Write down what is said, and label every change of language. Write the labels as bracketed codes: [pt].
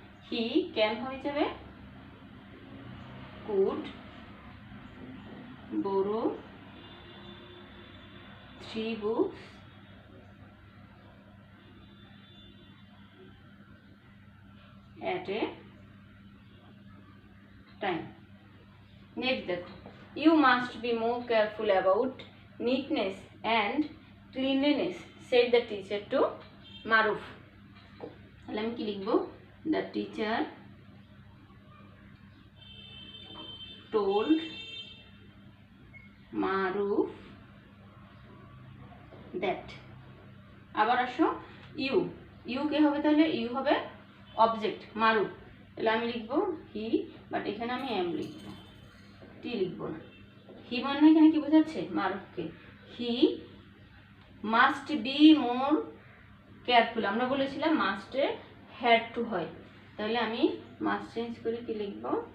[en] He can হয়ে যাবে could borrow 3 books at a time. Next দেখো, you must be more careful about neatness and cleanliness, said the teacher to Maruf. তাহলে আমি কি লিখবো? The teacher told Maruf that. [bn] আবার আসো, you কে হবে? তাহলে ইউ হবে অবজেক্ট মারুফ, তাহলে আমি লিখবো হি, বাট এখানে আমি এম লিখবো, টি লিখবো না। হি মানে এখানে কি বোঝাচ্ছে? মারুফকে। He must be more careful, আমরা বলেছিলাম মাস্টে হ্যাড টু হয়, তাহলে আমি মাস্ট চেঞ্জ করে কি লিখবো?